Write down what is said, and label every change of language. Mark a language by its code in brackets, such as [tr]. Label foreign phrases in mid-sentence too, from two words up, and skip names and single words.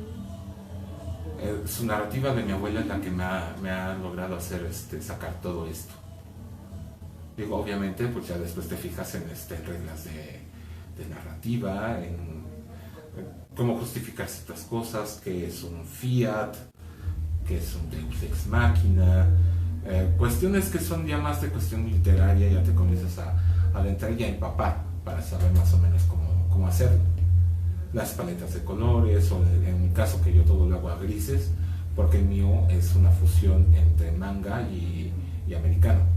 [es] Su narrativa de mi abuela es la que me ha logrado hacer sacar todo esto. Digo, obviamente, pues ya después te fijas en reglas de narrativa, en cómo justificar ciertas cosas, que es un fiat, que es un [la] deus ex machina, [es] cuestiones que son ya más de cuestión literaria, ya te comienzas a adentrar y a empapar para saber más o menos cómo hacerlo. Las paletas de colores, o en mi caso que yo todo lo hago a grises, porque el mío es una fusión entre manga y americano.